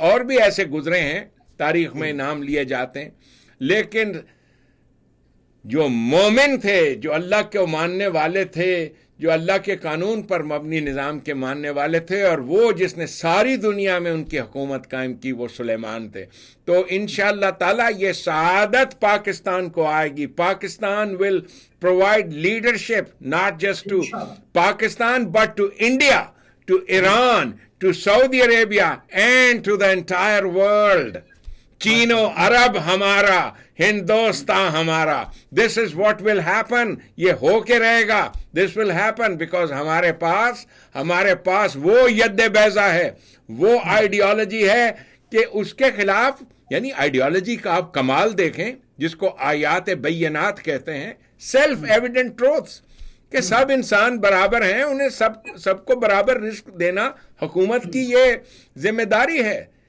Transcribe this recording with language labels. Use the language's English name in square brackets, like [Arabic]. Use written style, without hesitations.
[Urdu] اور بھی ایسے گزرے ہیں، تاریخ میں نام لیے جاتے ہیں، لیکن جو مومن تھے، جو اللہ کو ماننے والے تھے، جو اللہ کے قانون پر مبنی نظام کے ماننے والے تھے، اور وہ جس نے ساری دنیا میں ان کی حکومت قائم کی، وہ سلیمان تھے. تو انشاءاللہ تعالی یہ سعادت پاکستان کو آئے گی. [English] Pakistan will provide leadership not just to Pakistan but to India, to Iran, to Saudi Arabia and to the entire world. [Urdu] چین و عرب ہمارا، ہندوستان ہمارا. [English] This is what will happen. [Urdu] یہ ہو کے رہے گا. [English] this will happen because [Urdu] ہمارے پاس وہ ید بیضا ہے، وہ آئیڈیالوجی ہے کہ اس کے خلاف، یعنی آئیڈیالوجی کا آپ کمال دیکھیں جس کو آیات بینات کہتے ہیں، [English] self evident truths, [Urdu] کہ سب انسان برابر ہیں، انہیں سب کو برابر رزق دینا حکومت کی یہ ذمہ داری ہے.